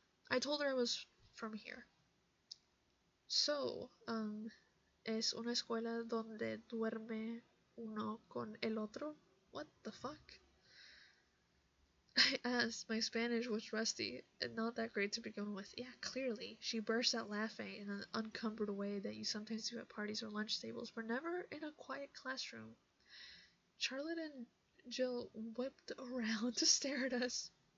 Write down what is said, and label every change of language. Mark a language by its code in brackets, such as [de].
[en] I told her I was from here. [es] So, ¿es una escuela donde duerme uno con el otro? [en] What the fuck? I asked. My Spanish was rusty and not that great to begin with. Yeah, clearly. She burst out laughing in an unencumbered way that you sometimes do at parties or lunch tables, but never in a quiet classroom. Charlotte and Jill whipped around to stare at us.